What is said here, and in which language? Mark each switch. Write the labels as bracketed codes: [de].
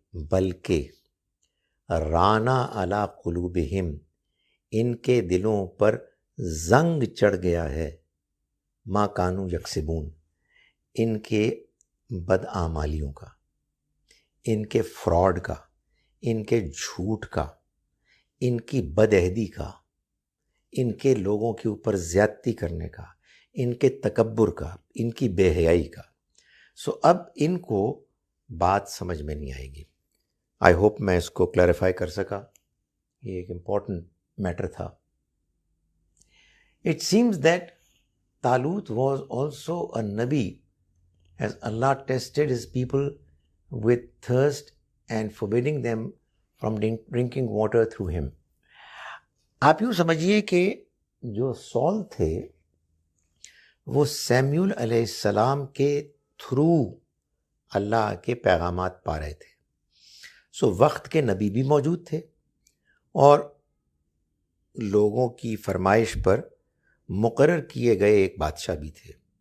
[ar] بلکہ رانا علی قلوبہم، [ur] ان کے دلوں پر زنگ چڑھ گیا ہے، [ar] ما کانوا یکسبون، [ur] ان کے بدعمالیوں کا، ان کے فراڈ کا، ان کے جھوٹ کا، ان کی بدعہدی کا، ان کے لوگوں کے اوپر زیادتی کرنے کا، ان کے تکبر کا، ان کی بے حیائی کا. سو اب ان کو بات سمجھ میں نہیں آئے گی. [en] I hope [ur] میں اس کو کلیریفائی کر سکا، یہ ایک امپورٹنٹ میٹر تھا. [en] It seems that Talut was also a Nabi, as Allah tested his people with thirst and forbidding them from drinking water through him. [ur] آپ یوں سمجھیے کہ جو سول تھے وہ سیمیول علیہ السلام کے تھرو اللہ کے پیغامات پا رہے تھے. سو وقت کے نبی بھی موجود تھے اور لوگوں کی فرمائش پر مقرر کیے گئے ایک بادشاہ بھی تھے.